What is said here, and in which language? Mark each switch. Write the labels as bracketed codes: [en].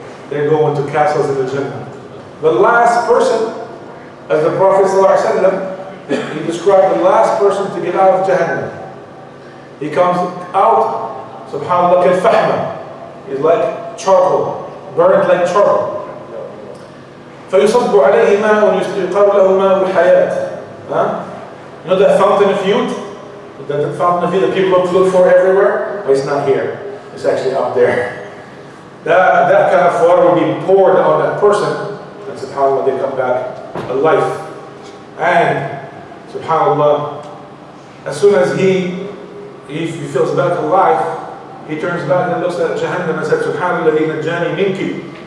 [en] they go into castles in the Jannah. The last person, as the Prophet ﷺ, he described the last person to get out of Jahannam. He comes out, subhanAllah, kal-fahma. He's like charcoal, burned like charcoal. [ar] فيصب عليه ماء يقال له ماء الحياة. [en] You know that fountain of youth? That fountain of youth that people look for everywhere? Well, it's not here. It's actually up there. That kind of water will be poured on that person, and subhanAllah, they come back alive. And subhanAllah, as soon as he feels back alive, he turns back and looks at Jahannam and says, Subhanallah, najani minki.